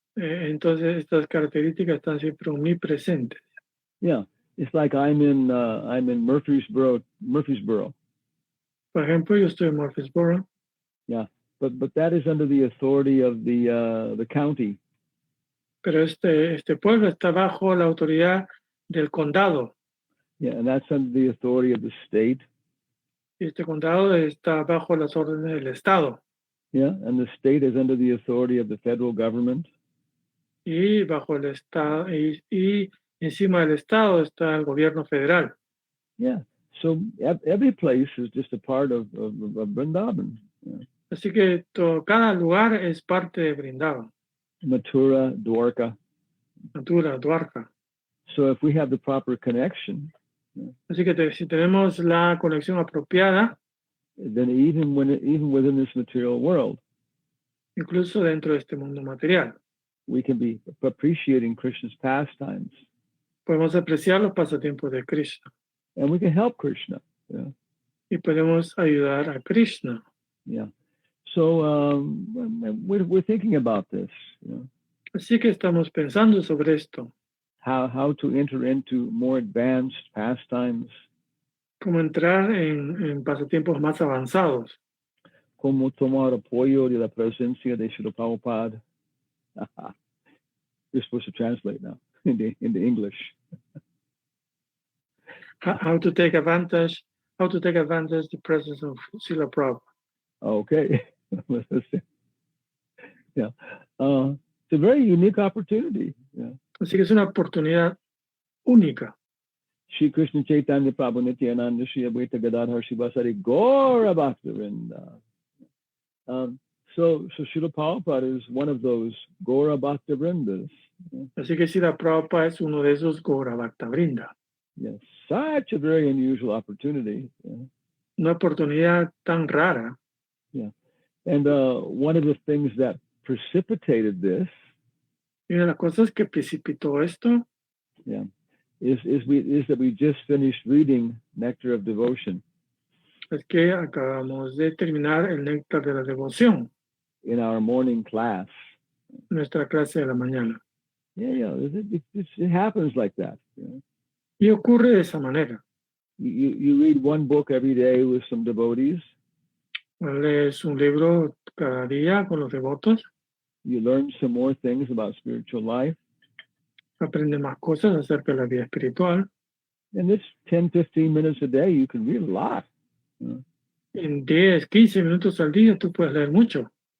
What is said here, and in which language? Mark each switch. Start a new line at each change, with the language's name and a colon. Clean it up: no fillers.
Spanish: Entonces estas características están siempre omnipresentes.
English: Yeah. It's like I'm in Murfreesboro.
Spanish: Por ejemplo, yo estoy en Murfreesboro,
English: but that is under the authority of the county.
Spanish: pero este pueblo está bajo la autoridad del condado.
English: Yeah, and that's under the authority of the state.
Spanish: Y este condado está bajo las órdenes del estado.
English: Yeah, and the state is under the authority of the federal government.
Spanish: Y bajo el estado y encima del estado está el gobierno federal.
English: Yeah, so every place is just a part of Vrindavan. Yeah.
Spanish: Así que cada lugar es parte de Vrindavan, Mathura, Dwarka. Mathura, Dwarka.
English: So if we have the proper connection,
Spanish: Así que si tenemos la conexión apropiada,
English: then even within this material world,
Spanish: incluso dentro de este mundo material,
English: we can be appreciating Krishna's pastimes,
Spanish: podemos apreciar los pasatiempos de Krishna
English: and we can help Krishna. Yeah.
Spanish: y podemos ayudar a Krishna.
English: Yeah. So we're thinking about this. You know,
Spanish: Así que estamos pensando sobre esto,
English: how to enter into more advanced pastimes,
Spanish: cómo entrar en pasatiempos más avanzados, cómo tomar apoyo de la presencia de Srila Prabhupada.
English: You're supposed to translate now into English. how to take advantage the presence of Srila Prabhupada. Okay. Yeah. It's a very unique opportunity. Yeah.
Spanish: Así que es una oportunidad única.
Sanskrit: Shri Krishna Chaitanya Prabhu Nityananda Shri Advaita Gadadhar Shivasari Gaura Bhaktivinoda.
English: So Srila Prabhupada is one of those Gaura Bhaktivinodas.
Spanish: Así que Srila Prabhupada es uno de esos Gaura Bhaktavrinda.
English: Yes, such a very unusual opportunity. Yeah.
Spanish: Una oportunidad tan rara.
English: Yeah, and one of the things that precipitated this,
Spanish: Y una de las cosas que precipitó esto,
English: yeah, is that we just finished reading Nectar of Devotion.
Spanish: Es que acabamos de terminar el néctar de la devoción,
English: in our morning class.
Spanish: nuestra clase de la mañana.
English: Yeah, it happens like that. You know?
Spanish: Y ocurre de esa manera.
English: You read one book every day with some devotees.
Spanish: Lees un libro cada día con los devotos.
English: You learn some more things about spiritual life.
Spanish: Aprende más cosas acerca de la vida espiritual.
English: And this 10-15 minutes a day, you can read a lot. You know?
Spanish: En 10-15 minutos al día tú puedes leer mucho.